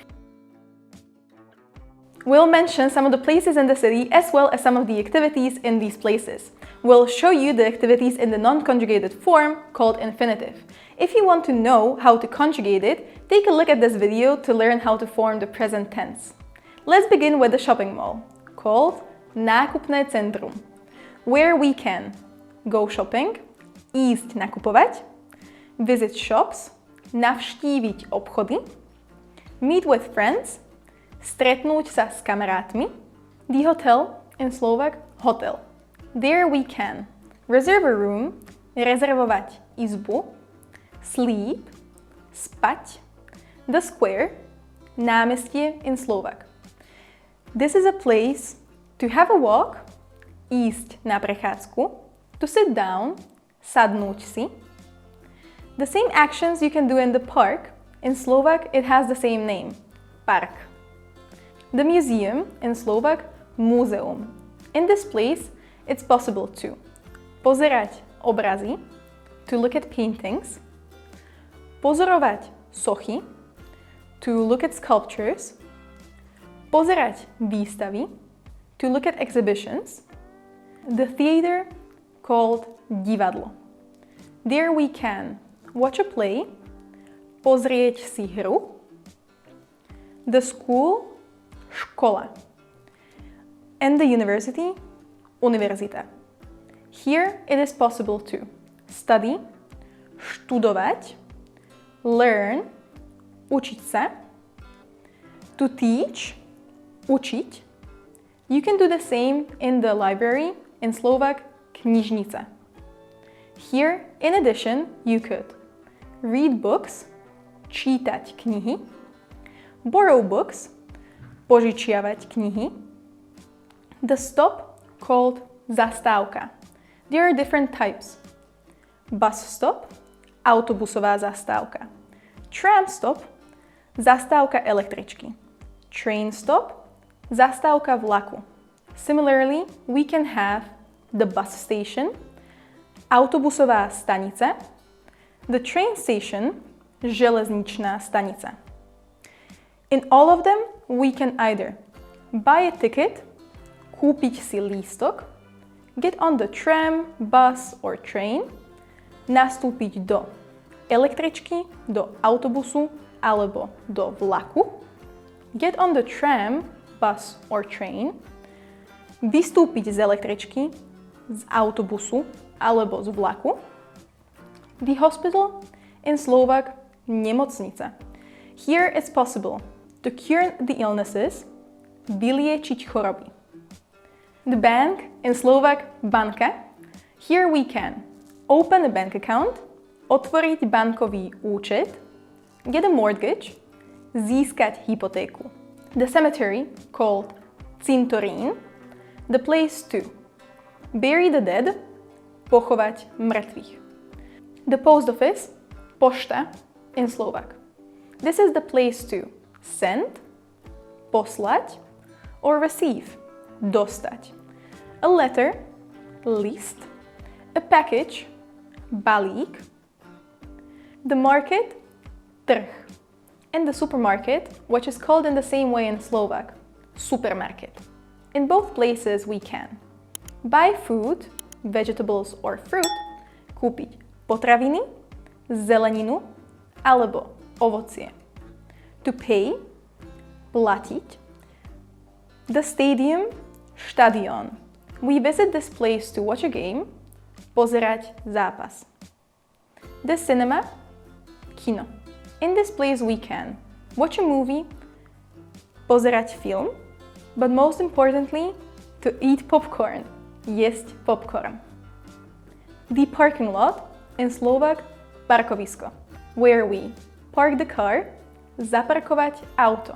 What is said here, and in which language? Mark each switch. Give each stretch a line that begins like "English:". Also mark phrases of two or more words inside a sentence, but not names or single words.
English: We'll mention some of the places in the city as well as some of the activities in these places. We'll show you the activities in the non-conjugated form called infinitive. If you want to know how to conjugate it, take a look at this video to learn how to form the present tense. Let's begin with the shopping mall, called
Slovak: nákupné centrum,
English: where we can go shopping,
Slovak: ísť nakupovať,
English: visit shops,
Slovak: navštíviť obchody,
English: meet with friends,
Slovak: stretnúť sa s kamarátmi,
English: the hotel, in Slovak, hotel. There we can reserve a room,
Slovak: rezervovať izbu, sleep, spať,
English: the square, námestie in Slovak. This is a place to have a walk,
Slovak: ísť na prechádzku,
English: to sit down,
Slovak: sadnúť si.
English: The same actions you can do in the park, in Slovak it has the same name, park. The museum, in Slovak, múzeum. In this place, it's possible to
Slovak: pozerať obrazy,
English: to look at paintings,
Slovak: pozorovať sochy,
English: to look at sculptures,
Slovak: pozerať výstavy,
English: to look at exhibitions, the theater called divadlo. There we can watch a play,
Slovak: pozrieť si hru,
English: the school, škola, and the university, univerzita. Here it is possible to study, študovať, learn,
Slovak: učiť sa,
English: to teach,
Slovak: učiť.
English: You can do the same in the library, in Slovak, knižnica. Here, in addition, you could read books,
Slovak: čítať knihy,
English: borrow books,
Slovak: požičiavať knihy,
English: the stop called zastávka. There are different types. Bus stop,
Slovak: autobusová zastávka.
English: Tram stop,
Slovak: zastávka električky.
English: Train stop,
Slovak: zastávka vlaku.
English: Similarly, we can have the bus station,
Slovak: autobusová stanica,
English: the train station,
Slovak: železničná stanica.
English: In all of them, we can either buy a ticket,
Slovak: kúpiť si lístok,
English: get on the tram, bus or train,
Slovak: nastúpiť do električky, do autobusu alebo do vlaku,
English: get on the tram, bus or train,
Slovak: vystúpiť z električky, z autobusu alebo z vlaku,
English: the hospital, in Slovak, nemocnica. Here it's possible to cure the illnesses,
Slovak: vyliečiť choroby.
English: The bank, in Slovak, banka. Here we can open a bank account,
Slovak: otvoriť bankový účet,
English: get a mortgage,
Slovak: získať hypotéku.
English: The cemetery, called cintorín, the place to bury the dead,
Slovak: pochovať mŕtvych.
English: The post office, pošta, in Slovak. This is the place to send, poslať, or receive, dostať. A letter, list, a package, balík. The market, trh. And the supermarket, which is called in the same way in Slovak, supermarket. In both places we can buy food, vegetables or fruit,
Slovak: kúpiť potraviny, zeleninu alebo ovocie.
English: To pay, platiť. The stadium, štadión. We visit this place to watch a game,
Slovak: pozerať zápas.
English: The cinema, kino. In this place we can watch a movie,
Slovak: pozerať film,
English: but most importantly, to eat popcorn,
Slovak: jesť popcorn.
English: The parking lot, in Slovak, parkovisko, where we park the car,
Slovak: zaparkovať auto.